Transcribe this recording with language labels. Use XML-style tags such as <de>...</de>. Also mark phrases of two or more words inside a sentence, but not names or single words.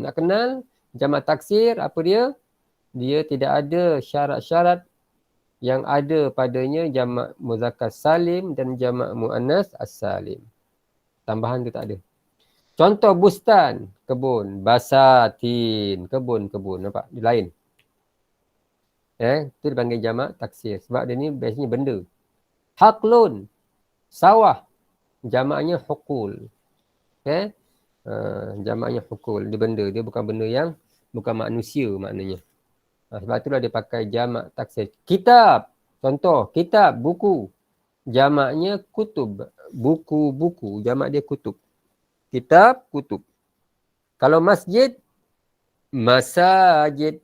<ms>Nak kenal jamak taksir, apa dia? Dia tidak ada syarat-syarat yang ada padanya jamak muzakkar salim dan jamak muannas as-salim. Tambahan tu tak ada. Contoh bustan, kebun. Basatin, kebun. Nampak? Dia lain. Itu dipanggil jamak taksir. Sebab dia ni biasanya benda. Haqlun, sawah. Jamaknya hukul. Okay? Jamaknya hukul. Dia benda. Dia bukan benda yang, bukan manusia maknanya. Sebab itulah dia pakai jamak taksir. Kitab. Contoh, kitab, buku. Jamaknya kutub. Buku-buku. Jamak dia kutub. Kitab, kutub. Kalau masjid, masajid.</ms>